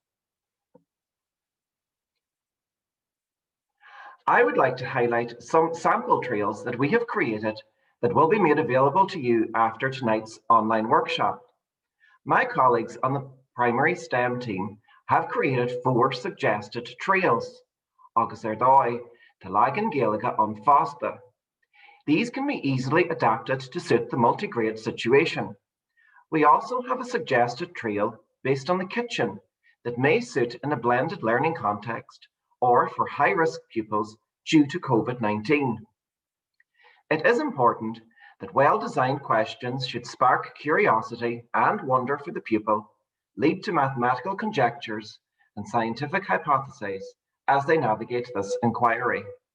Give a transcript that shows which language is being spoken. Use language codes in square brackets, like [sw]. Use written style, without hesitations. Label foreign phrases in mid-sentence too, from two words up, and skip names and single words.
[en] I would like to highlight some sample trails that we have created that will be made available to you after tonight's online workshop. My colleagues on the primary STEM team have created 4 suggested trails. [ga] Agus ar dóigh, tá leagan Gaeilge an Fásta. [en] These can be easily adapted to suit the multi-grade situation. We also have a suggested trail based on the kitchen that may suit in a blended learning context or for high-risk pupils due to COVID-19. It is important that well-designed questions should spark curiosity and wonder for the pupil, lead to mathematical conjectures and scientific hypotheses as they navigate this inquiry.